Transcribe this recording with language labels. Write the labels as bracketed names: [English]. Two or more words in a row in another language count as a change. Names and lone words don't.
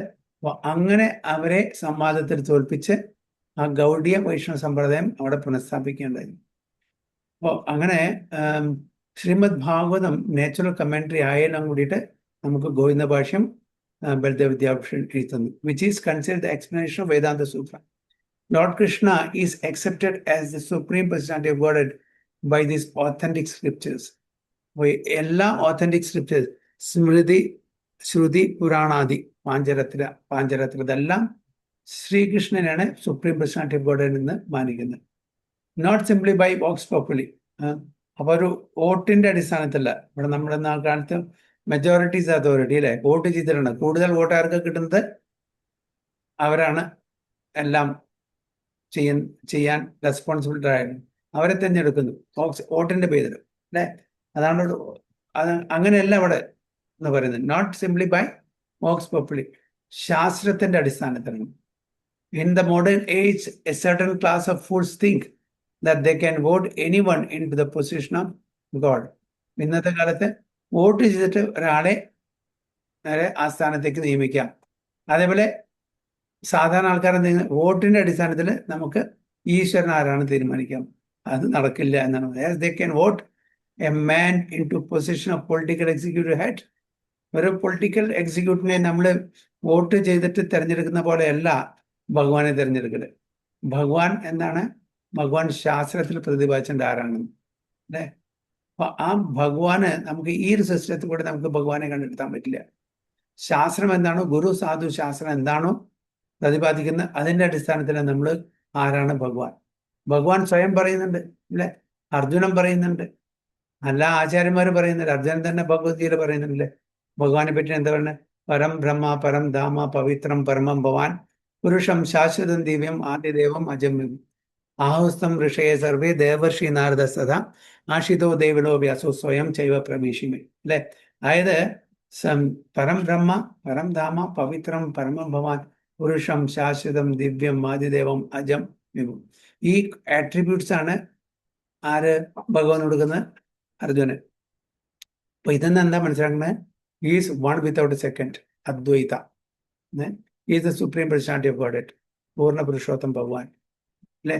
[Malayalam] അപ്പൊ അങ്ങനെ അവരെ സംവാദത്തിൽ തോൽപ്പിച്ച് ആ ഗൗഡീയ വൈഷ്ണവ സമ്പ്രദായം അവിടെ പുനഃസ്ഥാപിക്കേണ്ടായിരുന്നു. അപ്പോൾ അങ്ങനെ ശ്രീമദ് ഭാഗവതം നാച്ചുറൽ കമന്ററി ആയാലും കൂടിയിട്ട് നമുക്ക് ഗോവിന്ദ ഭാഷ്യം ബലദേവ് വിദ്യാഭൂഷൺ എഴുതുന്നു, [English] which is considered the explanation of Vedanta Sutra. Lord Krishna is accepted as the Supreme Personality of Godhead by these authentic scriptures. [Malayalam] എല്ലാ [English] authentic scriptures, [Malayalam] സ്മൃതി, ശ്രുതി, പുരാണാദി, പാഞ്ചരത്ര ഇതെല്ലാം ശ്രീകൃഷ്ണനാണ് [English] supreme personality of god [Malayalam] എന്ന് മാനിക്കുന്നത്. [English] not simply by [Latin] vox populi. [Malayalam] അപ്പൊ ഒരു വോട്ടിന്റെ അടിസ്ഥാനത്തില്ല. ഇവിടെ നമ്മുടെ കാലത്ത് [English] majority's authority [Malayalam] അല്ലെ, വോട്ട് ചെയ്തിട്ടുണ്ട്. കൂടുതൽ വോട്ട് ആർക്ക് കിട്ടുന്നത് അവരാണ് എല്ലാം ചെയ്യാൻ റെസ്പോൺസിബിലിറ്റി ആയിരുന്നു. അവരെ തിരഞ്ഞെടുക്കുന്നു വോട്ടിന്റെ പേരിൽ അല്ലെ. അതാണ് അങ്ങനെയല്ല ഇവിടെ എന്ന് പറയുന്നത്. [English] not simply by [Latin] vox populi, [Malayalam] ശാസ്ത്രത്തിന്റെ അടിസ്ഥാനത്തിലാണ്. [English] In the modern age, a certain class of fools think that they can vote anyone into the position of God. [Malayalam] ഇന്നത്തെ കാലത്ത് വോട്ട് ചെയ്തിട്ട് ഒരാളെ ആ സ്ഥാനത്തേക്ക് നിയമിക്കാം. അതേപോലെ സാധാരണ ആൾക്കാരെ വോട്ടിന്റെ അടിസ്ഥാനത്തിൽ നമുക്ക് ഈശ്വരൻ ആരാണ് തീരുമാനിക്കാം. അത് നടക്കില്ല എന്നാണ്. [English] They can vote a man into position of political executive head. [Malayalam] ഒരു [English] political executive [Malayalam] നമ്മൾ വോട്ട് ചെയ്തിട്ട് തിരഞ്ഞെടുക്കുന്ന പോലെയല്ല ഭഗവാനെ തിരഞ്ഞെടുക്കല്. ഭഗവാൻ എന്താണ്? ഭഗവാൻ ശാസ്ത്രത്തിൽ പ്രതിപാദിച്ചത് ആരാണ് അല്ലെ. അപ്പൊ ആ ഭഗവാന് നമുക്ക് ഈ ഒരു സിസ്റ്റത്തിൽ കൂടെ നമുക്ക് ഭഗവാനെ കണ്ടെത്താൻ പറ്റില്ല. ശാസ്ത്രം എന്താണോ, ഗുരു സാധു ശാസ്ത്രം എന്താണോ പ്രതിപാദിക്കുന്നത്, അതിന്റെ അടിസ്ഥാനത്തിൽ നമ്മൾ ആരാണ് ഭഗവാൻ. ഭഗവാൻ സ്വയം പറയുന്നുണ്ട് അല്ലെ, അർജുനൻ പറയുന്നുണ്ട്, എല്ലാ ആചാര്യന്മാരും പറയുന്നുണ്ട്, അർജുനൻ തന്നെ ഭഗവത്ഗീത പറയുന്നുണ്ടല്ലേ ഭഗവാനെ പറ്റി. എന്താ പറയുന്നത്? [Sanskrit] പരം ബ്രഹ്മ പരം ധാമ പവിത്രം പരമം ഭവാൻ പുരുഷം ശാശ്വതം ദിവ്യം ആദിദേവം അജമ്യം ആഹുസ്തം ഋഷയെ സർവേ ദേവർഷി നാരദ സദാ ആഷിതോ ദേവിലോ വ്യാസോ സ്വയം ചൈവ പ്രവീഷിമേ അല്ലെ. [Malayalam] അതായത് [Sanskrit] പരം ബ്രഹ്മ പരം ധാമ പവിത്രം പരമം ഭവാൻ പുരുഷം ശാശ്വതം ദിവ്യം ആദിദേവം അജം വിഭു. [Malayalam] ഈ ആട്രിബ്യൂട്ട്സ് ആണ് ആര് ഭഗവാൻ കൊടുക്കുന്നത്? അർജുനൻ. അപ്പൊ ഇതെന്ന് എന്താ മനസ്സിലാക്കുന്നത്? [English] is one without a second, അദ്വൈത. is the supreme personality of god, [Malayalam] പൂർണ്ണ പുരുഷോത്തം ഭഗവാൻ അല്ലെ.